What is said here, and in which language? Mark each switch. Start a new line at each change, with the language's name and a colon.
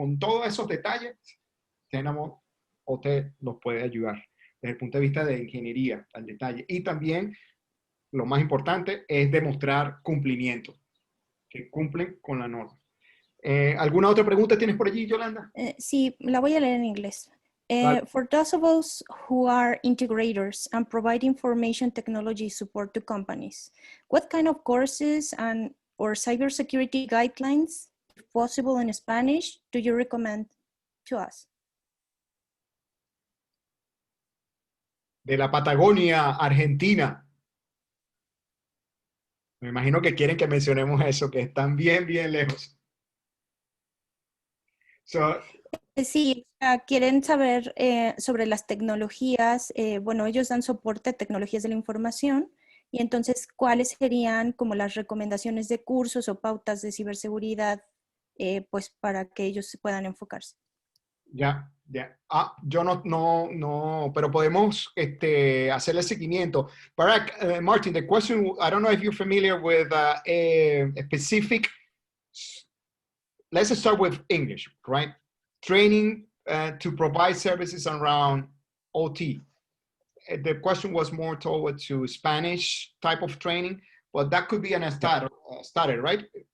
Spanish: Con todos esos detalles, Tenable OT nos puede ayudar desde el punto de vista de ingeniería al detalle. Y también, lo más importante, es demostrar cumplimiento, que cumplen con la norma. ¿Alguna otra pregunta tienes por allí, Yolanda? Sí, la voy a leer en inglés. Vale.
English: For those of us who are integrators and provide information technology support to companies, what kind of courses or cybersecurity guidelines, if possible in Spanish, do you recommend to us?
Spanish: De la Patagonia, Argentina. Me imagino que quieren que mencionemos eso, que están bien, bien lejos. Sí, quieren saber sobre las tecnologías. Bueno, ellos dan soporte a tecnologías de la información y entonces, ¿cuáles serían como las recomendaciones de cursos o pautas de ciberseguridad pues para que ellos puedan enfocarse? Ya. Yo no, pero podemos hacerle seguimiento.
English: Barak, Martin, the question, I don't know if you're familiar with a specific, let's start with English, right? Training to provide services around OT. The question was more toward to Spanish type of training, but that could be an starter, right?